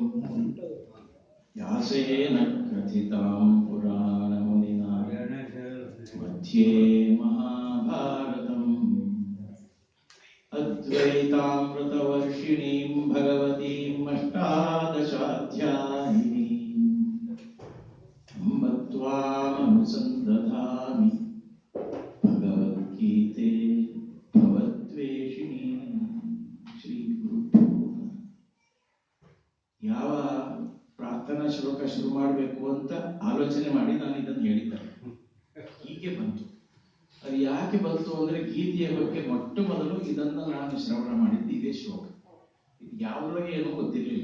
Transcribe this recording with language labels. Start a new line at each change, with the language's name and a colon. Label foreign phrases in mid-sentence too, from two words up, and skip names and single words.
Sanskrit: व्यासेन कथितां पुराणमुनिना मध्ये महाभारतम् अद्वैतामृतवर्षिणीं भगवतीम् अष्टादशाध्यायिनीम् अम्ब त्वामनुसन्दधामि भगवद्गीते भवद्वेषिणी. ಶ್ರೀ ಗುರುಭ್ಯೋ ನಮಃ.
Kannada: ಯಾವ ಪ್ರಾರ್ಥನಾ ಶ್ಲೋಕ ಶುರು ಮಾಡಬೇಕು ಅಂತ ಆಲೋಚನೆ ಮಾಡಿ ನಾನು ಇದನ್ನು ಹೇಳಿದ್ದೆ. ಹೀಗೆ ಬಂತು. ಅದು ಯಾಕೆ ಬಂತು ಅಂದ್ರೆ ಗೀತೆಯ ಬಗ್ಗೆ ಮೊಟ್ಟ ಮೊದಲು ಇದನ್ನು ನಾನು ಶ್ರವಣ ಮಾಡಿದ್ದು ಇದೇ ಶ್ಲೋಕ. ಇದು ಯಾವುದ್ರೊಳಗೆ ಏನೂ ಗೊತ್ತಿರಲಿಲ್ಲ.